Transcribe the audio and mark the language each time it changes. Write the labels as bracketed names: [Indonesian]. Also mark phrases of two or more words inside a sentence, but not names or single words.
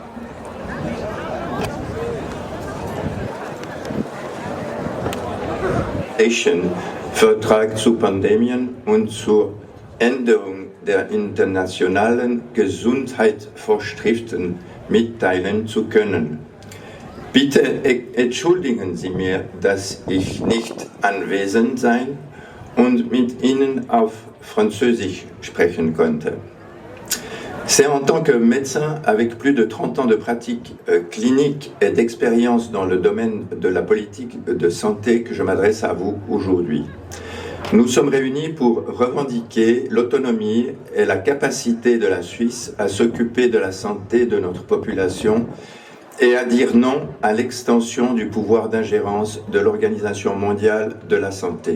[German] Vertrag zu Pandemien und zur Änderung der internationalen Gesundheitsvorschriften mitteilen zu können. Bitte entschuldigen Sie mir, dass ich nicht anwesend sein und mit Ihnen auf Französisch sprechen konnte. [French] C'est en tant que médecin avec plus de 30 ans de pratique clinique et d'expérience dans le domaine de la politique de santé que je m'adresse à vous aujourd'hui. Nous sommes réunis pour revendiquer l'autonomie et la capacité de la Suisse à s'occuper de la santé de notre population et à dire non à l'extension du pouvoir d'ingérence de l'Organisation mondiale de la santé.